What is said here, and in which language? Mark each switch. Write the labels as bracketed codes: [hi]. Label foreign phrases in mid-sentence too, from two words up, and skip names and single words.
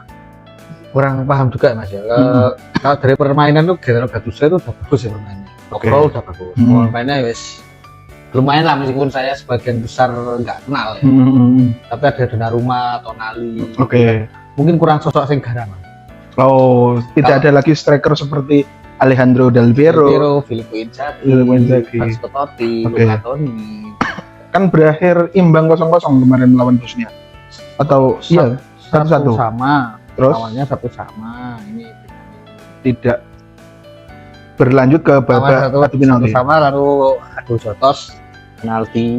[id] Kurang paham juga Mas ya. Kalau dari permainan tuh General Gattuso itu udah bagus ya permainannya. Overall udah bagus. Permainannya wes lumayan lah, meskipun saya sebagian besar nggak kenal ya. Tapi ada Donnarumma, Tonali. Oke. Mungkin kurang sosok sing garang. Oh, tidak ada lagi striker seperti Alejandro Del Piero, Filippo Inzaghi, Francesco Totti, Luca Toni. Kan berakhir imbang 0-0 kemarin melawan Bosnia. Atau iya, 1-1 sama. Terus awalnya 1 sama. Ini tidak berlanjut ke babak adu penalti. Sama lalu adu jotos penalti.